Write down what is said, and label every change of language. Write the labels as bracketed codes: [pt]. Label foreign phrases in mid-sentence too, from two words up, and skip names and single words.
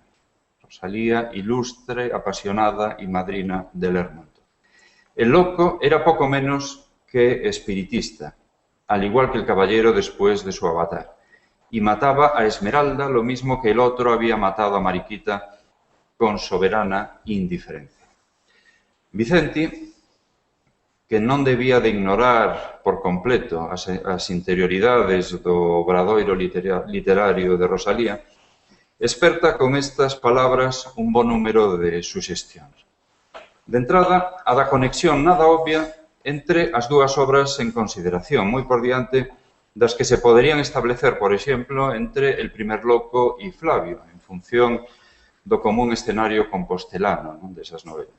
[es] Rosalía, ilustre, apasionada y madrina de Lermontov. El loco era poco menos que espiritista, al igual que el caballero después de su avatar, y mataba a Esmeralda lo mismo que el otro había matado a Mariquita con soberana indiferencia. [gl] Vicenti, que non debía de ignorar por completo as interioridades do obradoiro literario de Rosalía, experta con estas palabras un bo número de suxestións. De entrada, a da conexión nada obvia entre as dúas obras en consideración, moi por diante das que se poderían establecer, por exemplo, entre El primer loco e Flavio, en función do común escenario compostelano desas novelas.